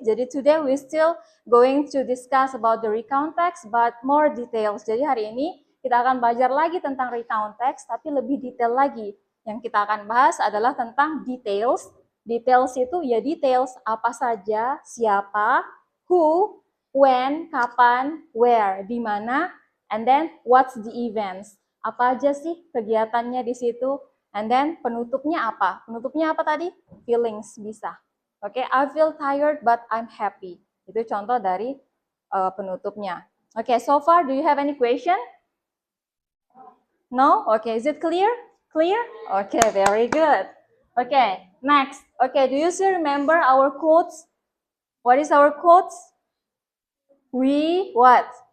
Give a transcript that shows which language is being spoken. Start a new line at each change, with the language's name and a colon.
English: Jadi today we still going to discuss about the recount text, but more details.
Indonesian: Jadi hari ini kita akan belajar lagi tentang recount text, tapi lebih detail lagi. Yang kita akan bahas adalah tentang details.
English: Details
Indonesian: itu ya
English: details
Indonesian: apa saja, siapa,
English: who, when,
Indonesian: kapan,
English: where,
Indonesian: di mana,
English: and then what's the events.
Indonesian: Apa aja sih kegiatannya di situ?
English: And then
Indonesian: penutupnya apa? Penutupnya apa tadi? Feelings bisa.
English: Oke, I feel tired but I'm happy.
Indonesian: Itu contoh dari penutupnya.
English: Oke, so far do you have any question? No? Okay, is it clear? Clear? Okay, very good. Okay, next. Okay, do you still remember our quotes? What is our quotes? We what?